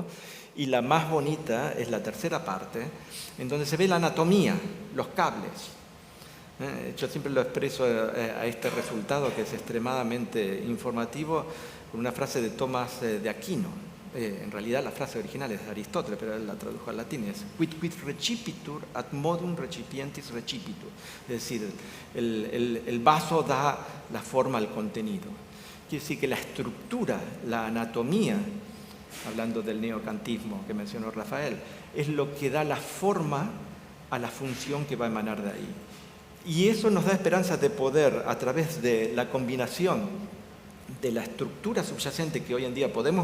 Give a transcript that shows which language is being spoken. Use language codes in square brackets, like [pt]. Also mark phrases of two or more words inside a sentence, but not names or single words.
[es] Y la más bonita es la tercera parte, en donde se ve la anatomía, los cables. Yo siempre lo expreso a este resultado, que es extremadamente informativo, con una frase de Tomás de Aquino. En realidad la frase original es de Aristóteles, pero él la tradujo al latín, es [la] quid recipitur ad modum recipientis recipitur. [es] Es decir, el vaso da la forma al contenido. Quiere decir que la estructura, la anatomía, hablando del neocantismo que mencionó Rafael, es lo que da la forma a la función que va a emanar de ahí. Y eso nos da esperanza de poder, a través de la combinación de la estructura subyacente que hoy en día podemos